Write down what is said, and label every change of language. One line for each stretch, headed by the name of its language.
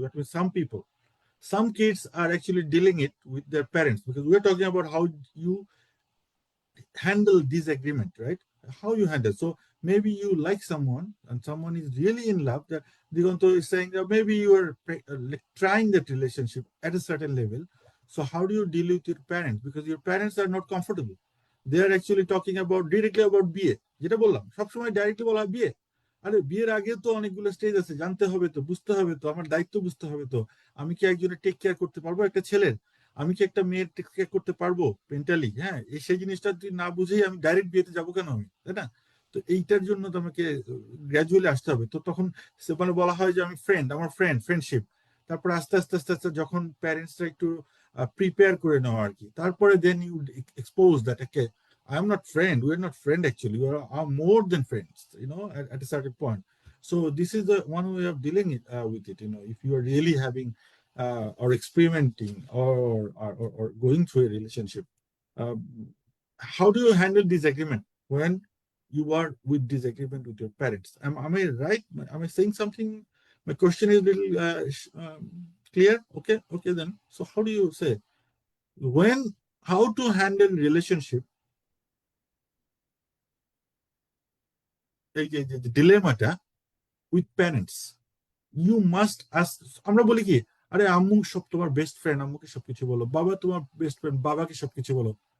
English: But with some people, some kids are actually dealing it with their parents because we're talking about how you handle disagreement, right? How you handle. So maybe you like someone and someone is really in love. That Digonto is saying that maybe you are like trying that relationship at a certain level. So how do you deal with your parents? Because your parents are not comfortable. They are actually talking about directly about বিয়ে,
Bangla: যেটা বললাম সবসময় directly বলা হয় বিয়ে। আরে বিয়ের আগে তো অনেকগুলো স্টেজ আছে, জানতে হবে তো, বুঝতে হবে তো, আমার দায়িত্ব বুঝতে হবে তো, আমি কি একজনের টেক কেয়ার করতে পারবো একটা ছেলের, আমি কি একটা মেয়ের টেক কেয়ার করতে পারবো মেন্টালি, হ্যাঁ, সেই জিনিসটা তুই না বুঝেই আমি ডাইরেক্ট বিয়েতে যাবো কেন আমি, তাই না? তো এইটার জন্য তোমাকে গ্র্যাজুয়ালি আসতে হবে। তো তখন মানে বলা হয় যে আমি আমার ফ্রেন্ডশিপ। তারপরে আস্তে আস্তে আস্তে আস্তে যখন প্যারেন্টসরা একটু প্রিপেয়ার করে নেওয়া আর কি, তারপরে
English: Then you expose that okay I am not friend. We are not friend actually. We are more than friends. At a certain point. So this is the one way of dealing with it. If you are really having or experimenting or going through a relationship, um, how do you handle disagreement when you are with disagreement with your parents? Am I right? Am I saying something? My question is a little clear. Okay then. So how do you say when how to handle relationship
Bangla: এই যে ডিলেমাটা
English: With parents you must ask.
Bangla: আমরা বলি কি, আরে আম্মু সব তোমার best friend, আম্মুকে সবকিছু বলো, বাবা তোমার বেস্ট ফ্রেন্ড, বাবাকে সবকিছু বলো।